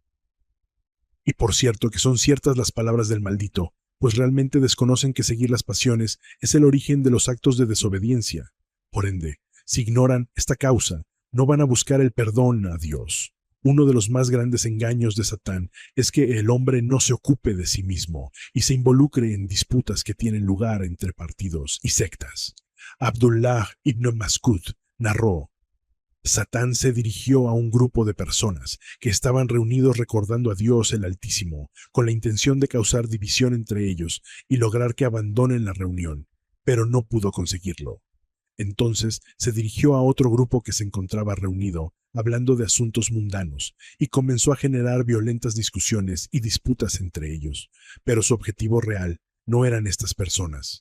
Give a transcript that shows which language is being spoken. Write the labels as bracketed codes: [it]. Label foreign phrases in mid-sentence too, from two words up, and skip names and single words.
[es] Y por cierto que son ciertas las palabras del maldito, pues realmente desconocen que seguir las pasiones es el origen de los actos de desobediencia. Por ende, si ignoran esta causa, no van a buscar el perdón a Dios. Uno de los más grandes engaños de Satán es que el hombre no se ocupe de sí mismo y se involucre en disputas que tienen lugar entre partidos y sectas. Abdullah ibn Mas'ud narró: Satán se dirigió a un grupo de personas que estaban reunidos recordando a Dios el Altísimo, con la intención de causar división entre ellos y lograr que abandonen la reunión, pero no pudo conseguirlo. Entonces se dirigió a otro grupo que se encontraba reunido, hablando de asuntos mundanos, y comenzó a generar violentas discusiones y disputas entre ellos, pero su objetivo real no eran estas personas.